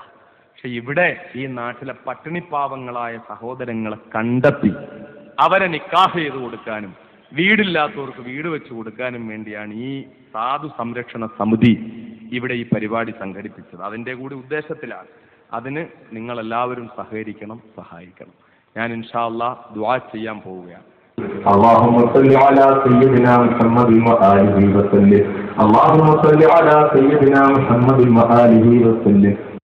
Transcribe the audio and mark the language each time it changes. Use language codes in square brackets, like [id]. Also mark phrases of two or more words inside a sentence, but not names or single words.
[ml] പക്ഷെ ഇവിടെ ഈ നാട്ടിലെ പട്ടിണിപ്പാവങ്ങളായ സഹോദരങ്ങളെ കണ്ടെത്തി അവരെ നിക്കാഹ് ചെയ്ത് കൊടുക്കാനും വീടില്ലാത്തവർക്ക് വീട് വെച്ചു കൊടുക്കാനും വേണ്ടിയാണ് ഈ സാധു സംരക്ഷണ സമിതി ഇവിടെ ഈ പരിപാടി സംഘടിപ്പിച്ചത്. അതിൻ്റെ കൂടി ഉദ്ദേശത്തിലാണ്. അതിന് നിങ്ങളെല്ലാവരും സഹകരിക്കണം, സഹായിക്കണം. ഞാൻ [ar] إن شاء الله [ml] ദുആ ചെയ്യാൻ പോവുകയാണ്. [ar] اللهم صل على سيدنا محمد وآله وسلم. اللهم صل على سيدنا محمد وآله وسلم.